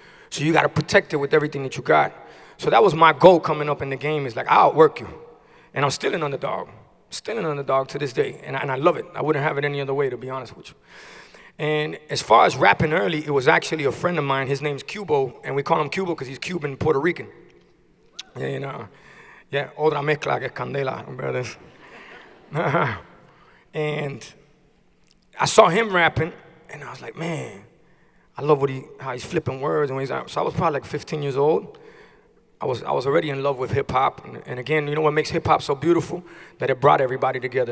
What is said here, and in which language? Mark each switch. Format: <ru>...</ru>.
<en>So you gotta protect it with everything that you got. So that was my goal coming up in the game, is like, I'll outwork you. And I'm still an underdog. Still an underdog to this day, and I love it. I wouldn't have it any other way, to be honest with you. And as far as rapping early, it was actually a friend of mine. His name's Cubo, and we call him Cubo because he's Cuban Puerto Rican. And yeah,</en> <es>otra mezcla que es candela, brothers.</es> <en>And I saw him rapping, and I was like, man, I love how he's flipping words. And so I was probably like 15 years old. I was already in love with hip hop. And again, you know what makes hip hop so beautiful? That it brought everybody together.</en>